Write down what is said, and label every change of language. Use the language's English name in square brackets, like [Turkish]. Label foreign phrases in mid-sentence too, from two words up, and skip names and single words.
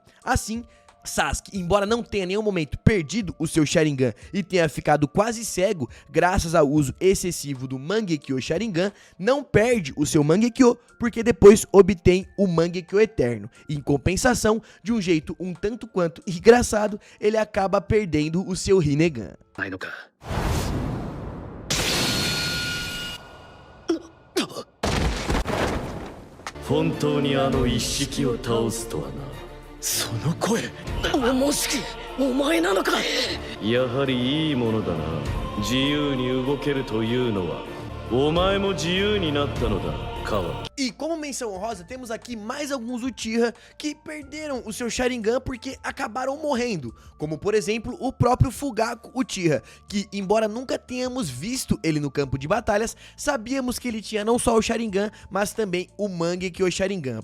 [Portuguese] Assim, Sasuke, embora não tenha em nenhum momento perdido o seu Sharingan e tenha ficado quase cego graças ao uso excessivo do Mangekyo Sharingan, não perde o seu Mangekyo porque depois obtém o Mangekyo Eterno. Em compensação, de um jeito um tanto quanto engraçado, ele acaba perdendo o seu Rinnegan. [Japanese] ないのか。本当にあの一式を倒すとはな。その声。もしきお前なのか。やはりいいものだな。自由に動けるというのはお前も自由になったのだ、カワキ。 [Portuguese] E como menção honrosa, temos aqui mais alguns Uchiha que perderam o seu Sharingan porque acabaram morrendo, como por exemplo o próprio Fugaku Uchiha, que embora nunca tenhamos visto ele no campo de batalhas, sabíamos que ele tinha não só o Sharingan, mas também o Mangekyo Sharingan.